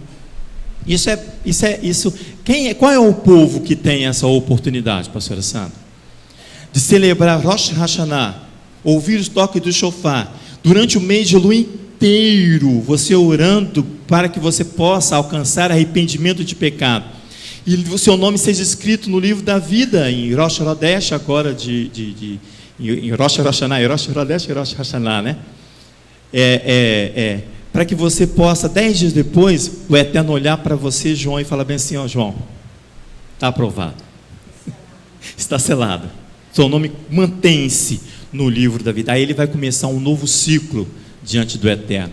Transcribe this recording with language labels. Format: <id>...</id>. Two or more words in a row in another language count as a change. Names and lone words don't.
<pt>Qual é o povo que tem essa oportunidade, pastora Sandra? De celebrar Rosh Hashanah, ouvir os toques do shofar, durante o mês de Elul inteiro, você orando para que você possa alcançar arrependimento de pecado, e o seu nome seja escrito no livro da vida, em Rosh Hashanah agora, em Rosh Hashanah, Rosh Hashanah e Rosh Hashanah, né? Para que você possa, 10 dias depois, o Eterno olhar para você, João, e falar bem assim: ó, João, está aprovado, está selado, seu nome mantém-se no livro da vida. Aí ele vai começar um novo ciclo diante do Eterno.</pt>